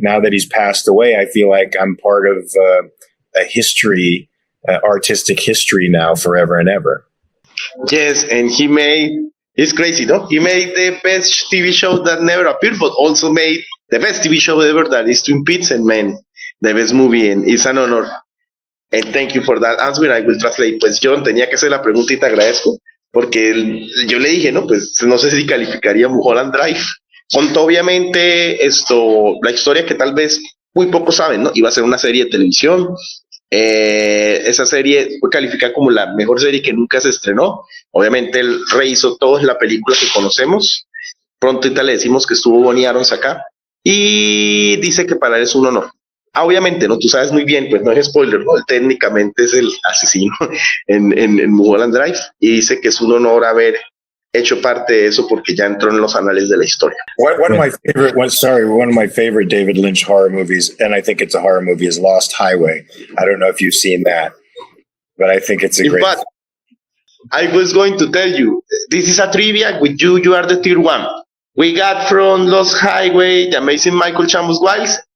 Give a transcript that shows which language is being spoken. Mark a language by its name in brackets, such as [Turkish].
[English] Now that he's passed away, I feel like I'm part of a history, artistic history now, forever and ever. Yes, and it's crazy, no? He made the best TV show that never appeared, but also made the best TV show ever, that is Twin Peaks, and man, the best movie, and it's an honor. And thank you for that answer. I will translate. [Spanish] Pues Jhon, tenía que hacer la pregunta y te agradezco, porque yo le dije, no, pues no sé si calificaría Mulholland Drive. Contó obviamente la historia que tal vez muy pocos saben, ¿no? Iba a ser una serie de televisión. Esa serie fue calificada como la mejor serie que nunca se estrenó. Obviamente él rehizo todo en la película que conocemos. Pronto ahorita le decimos que estuvo Bonnie Arons acá. Y dice que para él es un honor. Obviamente, ¿no? Tú sabes muy bien, pues no es spoiler, ¿no? Él técnicamente es el asesino en Mulholland Drive, y dice que es un honor haber hecho parte de eso porque ya entró en los anales de la historia. [English] One of my favorite David Lynch horror movies, and I think it's a horror movie, is Lost Highway. I don't know if you've seen that, but I think it's a great. But I was going to tell you, this is a trivia with you. You are the tier one. We got from Lost Highway, the amazing Michael Chambers Wiles.